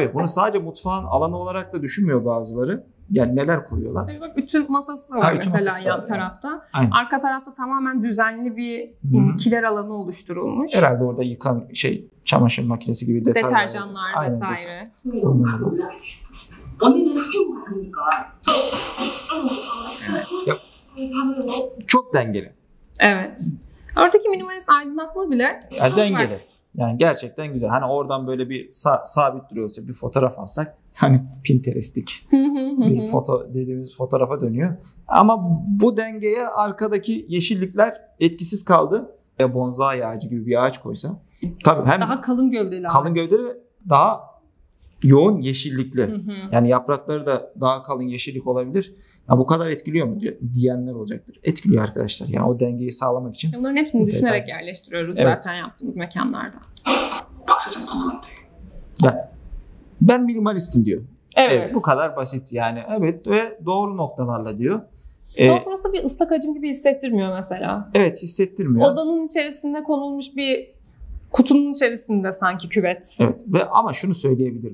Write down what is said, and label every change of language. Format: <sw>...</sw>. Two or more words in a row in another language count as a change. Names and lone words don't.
<tr>Tabii bunu sadece mutfağın alanı olarak da düşünmüyor bazıları. Yani neler koyuyorlar? Evet, bak ütü masası da var ütü mesela masası yan var, tarafta. Aynen. Arka tarafta tamamen düzenli bir kiler alanı oluşturulmuş. Herhalde orada çamaşır makinesi gibi detaylar. Deterjanlar Aynen, vesaire.</tr> <ko>언니는 학교 가니까</ko> <tr>Ya, çok dengeli. Evet. Oradaki minimalist aydınlatma bile Yani dengeli. Yani gerçekten güzel. Hani oradan böyle bir sabit duruyorsa bir fotoğraf alsak hani Pinterest'lik bir dediğimiz fotoğrafa dönüyor. Ama bu dengeye arkadaki yeşillikler etkisiz kaldı. Ya bonsai ağacı gibi bir ağaç koysa. Tabii hem daha kalın gövdeli kalın gövdeli ve daha yoğun yeşillikli. Yani yaprakları da daha kalın yeşillik olabilir. Ya bu kadar etkiliyor mu diyenler olacaktır. Etkiliyor arkadaşlar. Yani o dengeyi sağlamak için. Bunların hepsini düşünerek yerleştiriyoruz zaten yaptığımız mekanlarda.</tr> <ko>박 사장 누구한테?</ko> <tr>Ben minimalistim diyor. Evet. Bu kadar basit yani. Evet ve doğru noktalarla diyor. Ama burası bir ıslak hacim gibi hissettirmiyor mesela. Evet, hissettirmiyor. Odanın içerisinde konulmuş bir kutunun içerisinde sanki küvet. Evet ve ama şunu söyleyebilirim.</tr>